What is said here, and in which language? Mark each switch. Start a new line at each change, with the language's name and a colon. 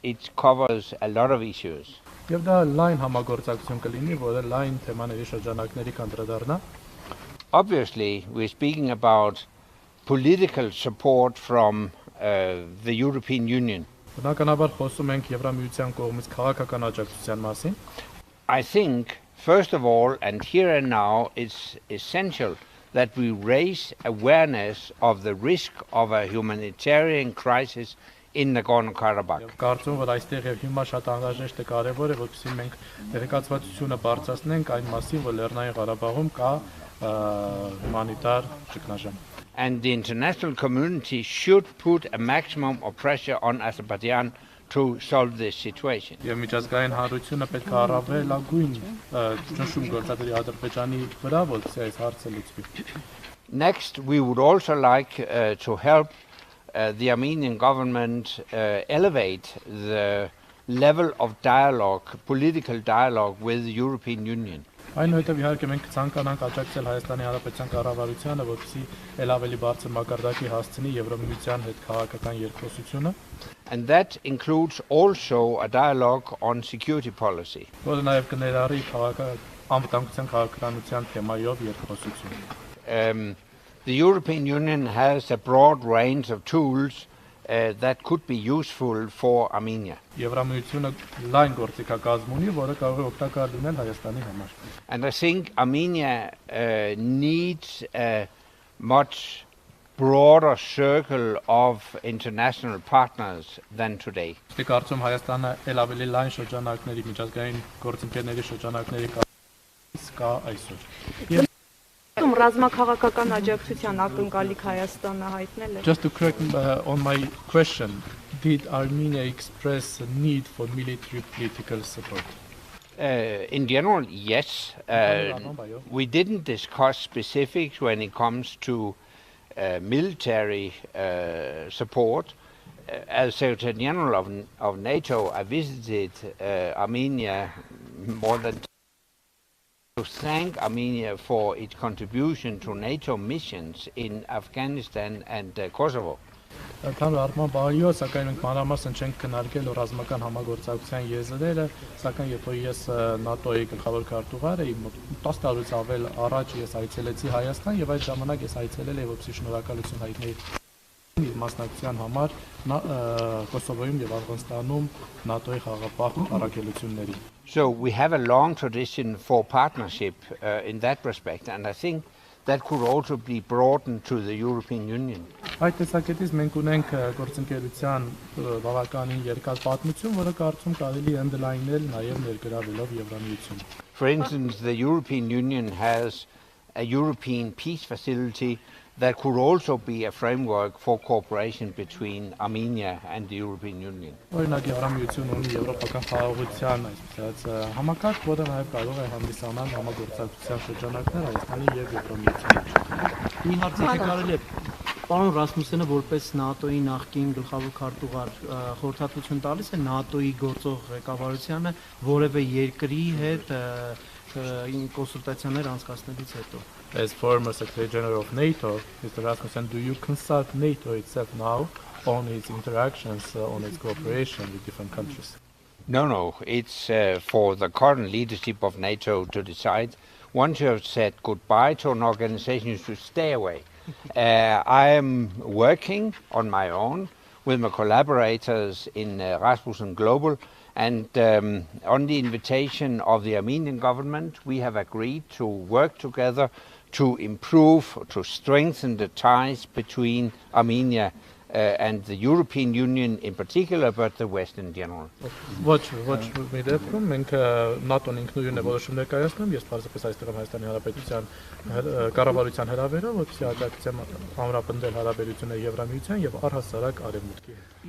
English: It covers a lot of issues.
Armenian: Եվ դա լայն համագործակցություն կլինի, որը լայն թեմաների շրջանակների կանդրադառնա։
English: Obviously, we're speaking about political support from the European Union.
Armenian: Բնականաբար խոսում ենք Եվրամիության կողմից քաղաքական աջակցության մասին։
English: I think, first of all, and here and now, it's essential that we raise awareness of the risk of a humanitarian crisis in Nagorno-Karabakh.
Armenian: Կարծում որ այստեղ եւ հիմա շատ անհրաժեշտ է կարեւոր է, որպեսզի մենք տեղեկացվածությունը բարձրացնենք այն մասին, որ Լեռնային Ղարաբաղում կա humanitար ճգնաժամ։
English: And the international community should put a maximum of pressure on Azerbaijan to solve this situation.
Armenian: Եվ միջազգային հանրությունը պետք է առավելագույն ճնշում գործադրի Ադրբեջանի վրա, որպեսզի այս հարցը լուծվի։
English: Next, we would also like to help the Armenian government elevate the level of dialogue, political dialogue with the European Union.
Armenian: Այնուհետև իհարկե մենք կցանկանանք աջակցել Հայաստանի Հանրապետության կառավարությանը, որպեսզի ել ավելի բարձր մակարդակի հասցնի Եվրամիության հետ քաղաքական երկխոսությունը,
English: And that includes also a dialogue on security policy.
Armenian: որը նաև կներառի անվտանգության քաղաքականության թեմայով երկխոսություն.
English: The European Union has a broad range of tools that could be useful for Armenia.
Armenian: Եվրամիությունը լայն գործիքակազմ ունի, որը կարող է օգտակար լինել Հայաստանի համար.
English: And I think Armenia needs a much broader circle of international partners than today.
Armenian: Իսկ կարծում Հայաստանը ել ավելի լայն շրջանակների, միջազգային գործընկերների շրջանակների կա այսօր. Ռազմաքաղաքական աջակցության ակնկալիք Հայաստանը հայտնել է։
English: Just to correct on my question, did Armenia express a need for military political support? In general, yes. We didn't discuss specifics when it comes to military support. As Secretary General of NATO, I visited Armenia more than to thank Armenia for its contribution to NATO missions in Afghanistan and Kosovo.
Armenian: Ընդհանուր առմամբ այո, սակայն մենք մանրամասն չենք քննարկել ռազմական համագործակցության եզրերը, սակայն երբ ես ՆԱՏՕ-ի գլխավոր քաարտուղար էի, 10 տարուց ավել առաջ ես այցելեցի Հայաստան եւ այդ ժամանակ ես այցելել էի որպեսզի շնորհակալություն հայտնել իր մասնակցության համար Կոսովոյում եւ Աֆղանստանում ՆԱՏՕ-ի խաղապահ առաքելությունների.
English: So we have a long tradition for partnership in that respect, and I think that could also be broadened to the European Union.
Armenian: Այդ տեսակետից մենք ունենք գործընկերության բավականին երկար պատմություն, որը կարծում կարելի է ընդլայնել նաև ներգրավելով Եվրամիություն.
English: For instance, the European Union has a European peace facility that could also be a framework for cooperation between Armenia and the European Union.
Armenian: Օրինակ Եվրամիությունն ունի եվրոպական խաղաղության այսպես համակարգ, որը նաև կարող է հանդիսանալ համագործակցության շրջանակներ Հայաստանի եւ Եվրամիության միջեւ։ Մի հարց եք կարելի է պարոն Ռասմուսյանը որպես ՆԱՏՕ-ի նախկին գլխավոր քարտուղար խորհրդատվություն տալիս է ՆԱՏՕ-ի գործող ղեկավարությանը որևէ երկրի հետ կոնսուլտացիաներ անցկացնելուց հետո.
English: As former Secretary General of NATO, Mr. Rasmussen, do you consult NATO itself now on its interactions, on its cooperation with different countries? No, it's for the current leadership of NATO to decide. Once you have said goodbye to an organization, you should stay away. I am working on my own with my collaborators in Rasmussen Global, and on the invitation of the Armenian government, we have agreed to work together to improve, to strengthen the ties between Armenia and the European Union in particular, but the West in general.
Armenian: Ոչ մի դեպքում մենք ՆԱՏՕ-ն ինքնուրույն է որոշումներ կայացնում, ես պարզապես այստեղ եմ Հայաստանի Հանրապետության կառավարության հրավերով, որպեսզի աջակցեմ ամրապնդել հարաբերությունները Եվրամիության եւ առհասարակ Արևմուտքի հետ.